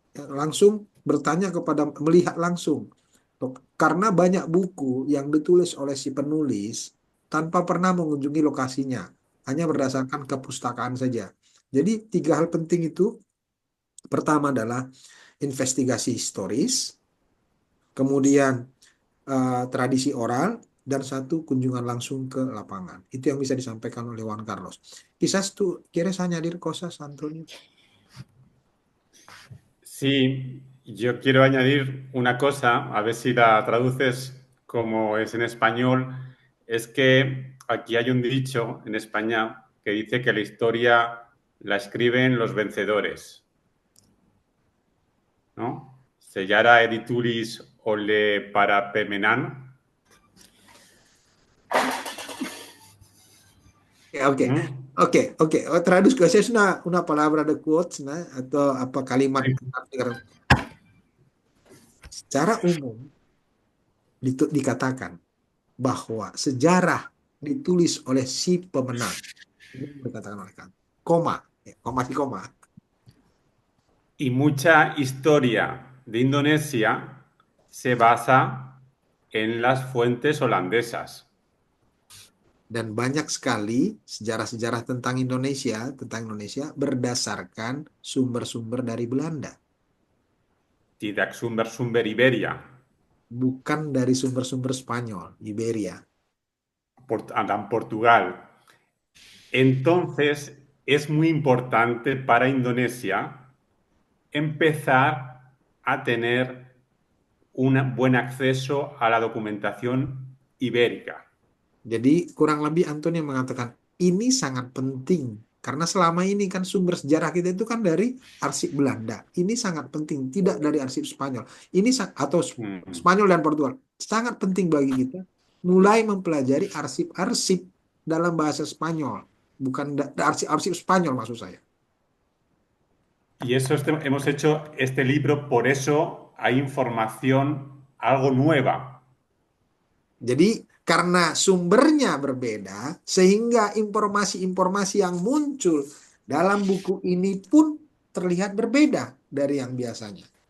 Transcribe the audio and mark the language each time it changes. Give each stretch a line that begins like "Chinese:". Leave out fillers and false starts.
Indonesian: Langsung bertanya kepada, melihat langsung. Karena banyak buku yang ditulis oleh si penulis tanpa pernah mengunjungi lokasinya, hanya berdasarkan kepustakaan saja. Jadi 3 hal penting itu, pertama adalah investigasi historis, kemudian tradisi oral, dan 1 kunjungan langsung ke lapangan. Itu yang bisa disampaikan oleh Juan Carlos.
Spanish: Quizás tú quieres añadir cosas, Antonio. Sí, yo quiero añadir una cosa, a ver si la traduces como es en español. Es que aquí hay un dicho en España que dice que la historia la escriben los vencedores, ¿no?
Indonesian: Sellara edituris ole para pemenan. Oke, oke.
Spanish: Traduzco, esa es una palabra de quotes, ¿no?
Indonesian: Atau apa kalimat secara umum dikatakan bahwa sejarah ditulis oleh si pemenang. Ini dikatakan oleh Kant. Koma, si koma.
Spanish: Y mucha historia de Indonesia se basa en las fuentes holandesas.
Indonesian: Dan banyak sekali sejarah-sejarah tentang Indonesia berdasarkan sumber-sumber dari Belanda. Tidak sumber Iberia. Bukan dari sumber-sumber Spanyol, Iberia. Portugal.
Spanish: Entonces, es muy importante para Indonesia empezar a tener un buen acceso a la documentación ibérica.
Indonesian: Jadi kurang lebih Antonio mengatakan ini sangat penting karena selama ini kan sumber sejarah kita itu kan dari arsip Belanda. Ini sangat penting, tidak dari arsip Spanyol. Ini atau Spanyol dan Portugal. Sangat penting bagi kita mulai mempelajari arsip-arsip dalam bahasa Spanyol, bukan arsip Spanyol maksud saya.
Spanish: Y eso hemos hecho este libro, por eso hay información algo nueva.
Indonesian: Jadi karena sumbernya berbeda, sehingga informasi-informasi yang muncul dalam buku ini pun terlihat berbeda dari yang biasanya.